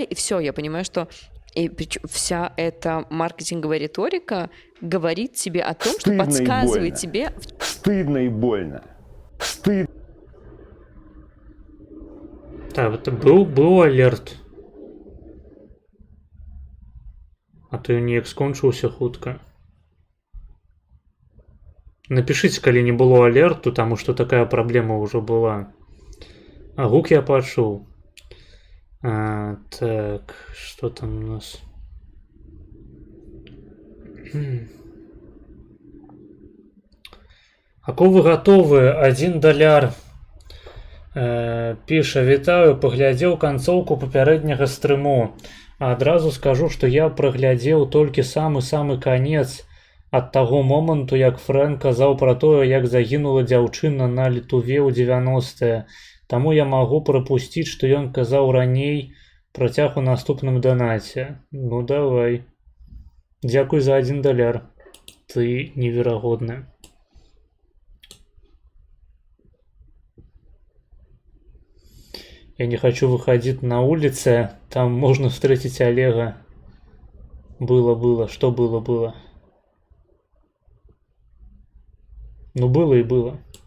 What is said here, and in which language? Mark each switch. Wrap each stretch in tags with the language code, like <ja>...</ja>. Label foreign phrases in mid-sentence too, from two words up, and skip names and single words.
<ru>И все, я понимаю, что вся эта маркетинговая риторика говорит тебе о том, что подсказывает тебе... Стыдно и больно. Стыдно. Так, это был алерт.</ru> <be>А то неяк скончыўся хутка. Напишите, калі не было алерту,</be> <ru>потому что такая проблема уже была.</ru> <be>А гук я пачуў.</be> <ru>Так, что там у нас? Ако вы готовы? $1.</ru> <be>Піша, вітаю, паглядзеў канцоўку папярэдняга стрыму. Адразу скажу, што я праглядзеў толькі самы-самы канец ад таго моманту, як Фрэнк казаў пра тое, як загінула дзяўчына на Літуве ў 90-е. Таму я магу прапусціць, што ён казаў раней, працяг у наступным данаце. Ну давай. Дзякуй за $1. Ты неверагодны.</be> <ru>Я не хочу выходить на улицы, там можно встретить Олега. Было. Что было? Ну, было и было.</ru>